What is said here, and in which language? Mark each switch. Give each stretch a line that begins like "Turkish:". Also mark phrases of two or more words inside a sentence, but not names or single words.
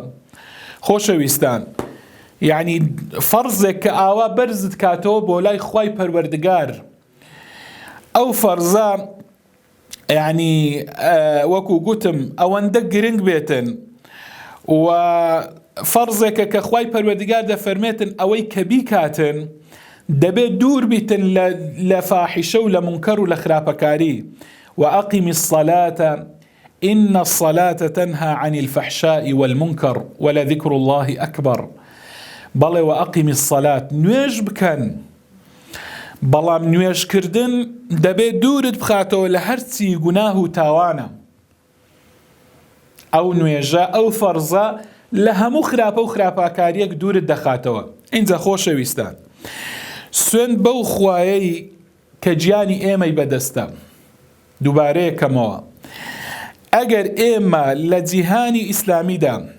Central Kurdish: خۆشەویستان یعنی فەرزێک کە ئاوا بەرزت کاتەوە بۆ لای خوای پەروەردیگار ئەو فەرزە يعني وەکو گوتم ئەوەندە گرنگ بێتن و فەرزێکە کە خوای پەروەردیگار دەفەرمێتن ئەوەی کە بیکاتن دەبێت دوور بیتن لە فاحیشە و لە منکەر و لە خراپەکاری.
Arabic: وأقم الصلاة إن الصلاة تنهى عن الفحشاء والمنكر ولذكر الله أكبر.
Central Kurdish: بەڵێ
Arabic: وأقم الصلاة
Central Kurdish: نوێژ بکەن بەڵام نوێژکردن دەبێت دوورت بخاتەوە لە هەرچی گوناه و تاوانە. ئەو نوێژە ئەو فەرزە لە هەموو خراپە و خراپاکاریەک دوورت دەخاتەوە. ئینجا خۆشەویستان سوێن بەو خوایەی کە گیانی ئێمەی بەدەستە دووبارەیەکەمەوە ئەگەر ئێمە لە جیهانی ئیسلامیدا